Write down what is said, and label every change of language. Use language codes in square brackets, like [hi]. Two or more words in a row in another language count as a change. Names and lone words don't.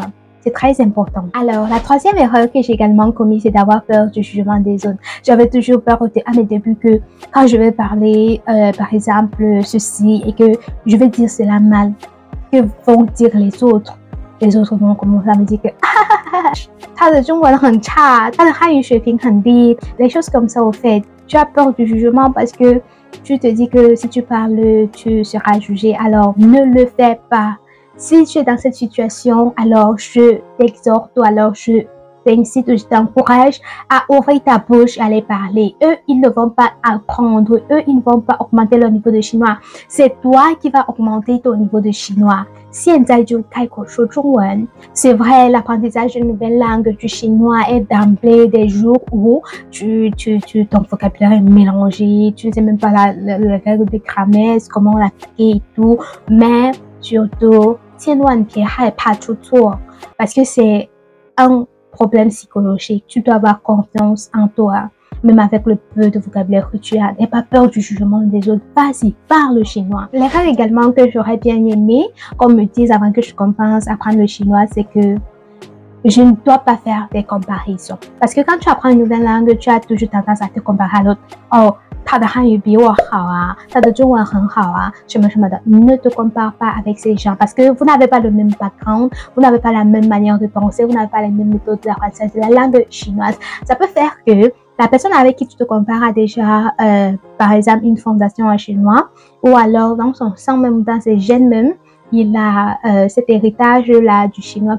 [fr] C'est très important. Alors, la troisième erreur que j'ai également commise, c'est d'avoir peur du jugement des autres. J'avais toujours peur à mes débuts que quand je vais parler, par exemple, ceci et que je vais dire cela mal, que vont dire les autres? Les autres vont commencer à me dire que [zh] 他的中文很差，他的汉语水平很低, [fr] les choses comme ça au fait. Tu as peur du jugement parce que tu te dis que si tu parles, tu seras jugé. Alors, ne le fais pas. Si tu es dans cette situation, alors je t'exhorte ou alors je t'incite, je t'encourage à ouvrir ta bouche, à aller parler. Eux, ils ne vont pas apprendre. Eux, ils ne vont pas augmenter leur niveau de chinois. C'est toi qui vas augmenter ton niveau de chinois. [zh] 现在就开口说中文. [fr] C'est vrai, l'apprentissage d'une nouvelle langue du chinois est d'emblée des jours où ton vocabulaire est mélangé, tu ne sais même pas la règle de grammaire, comment l'appliquer et tout. Mais surtout, [zh] 千万别害怕出错 [fr] parce que c'est un problème psychologique. Tu dois avoir confiance en toi, même avec le peu de vocabulaire que tu as. N'aie pas peur du jugement des autres. Vas-y, parle chinois. L'erreur également que j'aurais bien aimé qu'on me dise avant que je commence à apprendre le chinois, c'est que je ne dois pas faire des comparaisons. Parce que quand tu apprends une nouvelle langue, tu as toujours tendance à te comparer à l'autre. Oh, [zh] 他的汉语比我好啊，他的中文很好啊，什么什么的。 [fr] Ne te compare pas avec ces gens parce que vous n'avez pas le même background, vous n'avez pas la même manière de penser, vous n'avez pas les mêmes méthodes d'apprentissage de la langue chinoise. Ça peut faire que la personne avec qui tu te compares a déjà, par exemple, une fondation en chinois ou alors dans son sang même, dans ses gènes même, il a cet héritage-là du chinois.